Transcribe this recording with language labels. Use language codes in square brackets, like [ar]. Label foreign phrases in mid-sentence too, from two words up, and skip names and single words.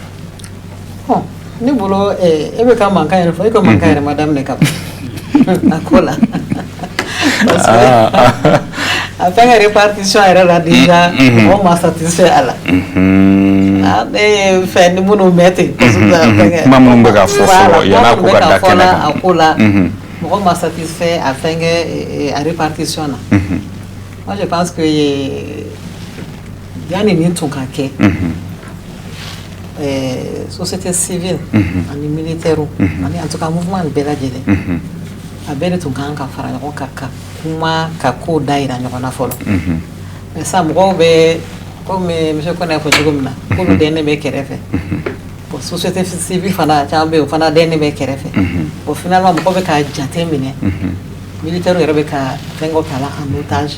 [bm] ne bolo e bɛ ka mankan yɛrɛ fɔ e ka mankan yɛrɛ ma daminɛ ka ban a ko la [fr] parce que [bm] a fɛn ka répartition yɛrɛ la déjà mɔgɔw ma satisfait a la ne ye fɛn ni minnu mɛn ten kuma minnu bɛ ka fɔ fɔlɔ yan'a ko ka da kɛnɛ kan a ko la mɔgɔw ma satisfait a fɛn kɛ a répartition na [fr] moi je pense que [bm] yanni nin tun ka kɛ [fr] société civile [bm] ani militaire ani [fr] en tout cas [bm] mouvement bɛɛ lajɛlen a bɛɛ de tun kan ka fara ɲɔgɔn kan ka kuma ka ko da yira ɲɔgɔn na fɔlɔ mais sa mɔgɔw bɛ [fr] comme monsieur Kone [bm] fɔ cogo min na k'olu dɛnnen bɛ kɛrɛfɛ bon [fr] société civile [bm] fana caman bɛ yen o fana dɛnnen bɛ kɛrɛfɛ bon finalement mɔgɔw bɛ ka jate minɛ militaire yɛrɛ bɛ ka fɛngɛw ta la [fr] en otage